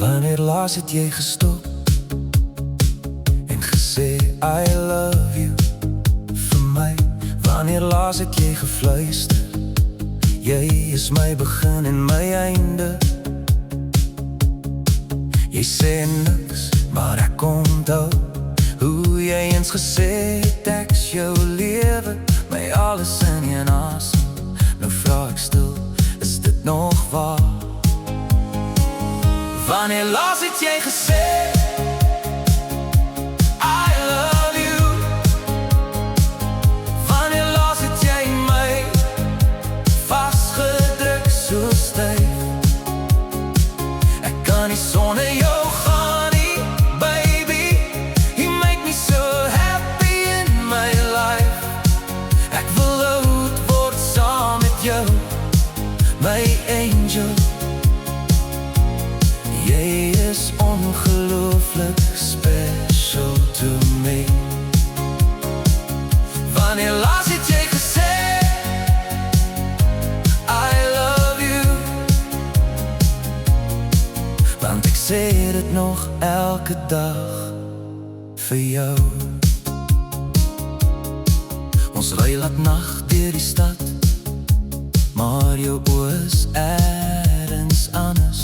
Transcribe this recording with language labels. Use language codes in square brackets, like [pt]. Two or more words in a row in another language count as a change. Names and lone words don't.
[af] Wanneer laas het jy gestop en gesê [en] I love you [af] vir my? Wanneer laas het jy gefluister, jy is my begin en my einde? Jy sê niks, maar ek onthou hoe jy eens gesê het ek is jou lewe, my alles in een asem. Nou vraag ek stil, is dit nog waar? Wanneer laas het jy gesê [en] I love you? [af] Wanneer laas het jy my vastgedruk so styf? Ek kan nie sonder jou gaan nie, baby. [en] You make me so happy in my life. [af] Ek wil oud word saam met jou, my angel. Jy is ongelooflik [en] special to me. [af] Wanneer laas het jy gesê [en] I love you? [af] Want ek sê dit nog elke dag vir jou. Ons ry laat nag deur die stad, maar jou oë is ergens anders.